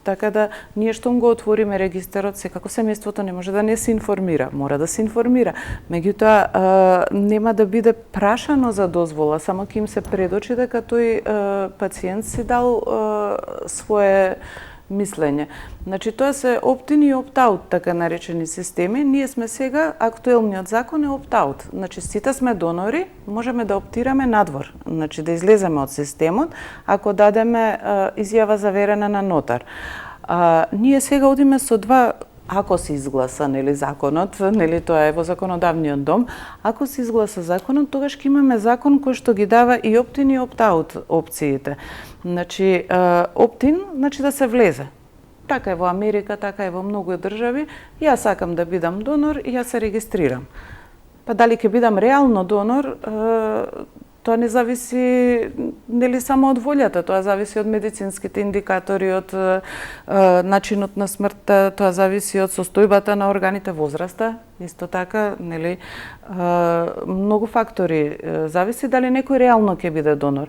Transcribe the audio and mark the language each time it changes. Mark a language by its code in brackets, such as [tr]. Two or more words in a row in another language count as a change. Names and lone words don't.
[mk] Така да ние штом го отвориме регистарот, секако семејството не може да не се информира, мора да се информира. Меѓутоа нема да биде прашано за дозвола, само ќе им се предочи дека тој пациент си дал свое мислење. Значи тоа се opt-in и opt-out, така наречени системи. Ние сме сега, актуелниот закон е opt-out. Значи сите сме донори, можеме да оптираме надвор, значи да излеземе од системот ако дадеме изјава заверена на нотар. Ние сега одиме со два, ако се изгласа законот, тоа е во законодавниот дом, ако се изгласа законот, тогаш ќе имаме закон кој што ги дава и opt-in и opt-out опциите. Значи, opt-in, значи да се влезе. Така е во Америка, така е во многу држави. Јас сакам да бидам донор и јас се регистрирам. Па дали ќе бидам реално донор, тоа не зависи само од волјата, тоа зависи од медицинските индикатори, од начинот на смртта, тоа зависи од состојбата на органите, возраста, исто така, многу фактори зависи дали некој реално ќе биде донор.